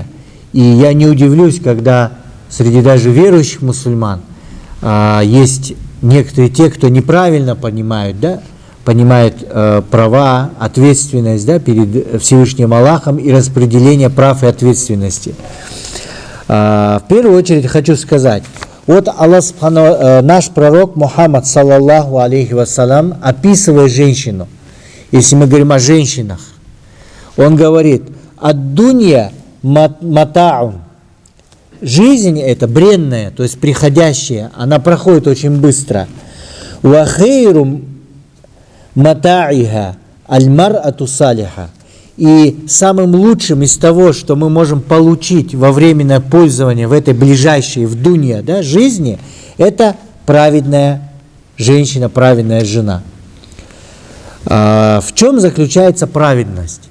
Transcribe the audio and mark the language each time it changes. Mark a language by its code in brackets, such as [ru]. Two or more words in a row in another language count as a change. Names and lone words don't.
[ru] И я не удивлюсь, когда среди даже верующих мусульман есть некоторые те, кто неправильно понимают, да, понимает права, ответственность, да, перед Всевышним Аллахом и распределение прав и ответственности. В первую очередь хочу сказать, вот Аллах, наш пророк Мухаммад, [ar] صلى الله عليه وسلم, [ru] описывая женщину, если мы говорим о женщинах, он говорит: [ar] «الدنيا متاع». [ru] Жизнь это бренная, то есть приходящая, она проходит очень быстро. [ar] «وخير متاعها المرأة الصالحة». [ru] И самым лучшим из того, что мы можем получить во временное пользование в этой ближайшей, в дунья, да, жизни, это праведная женщина, праведная жена. В чем заключается праведность?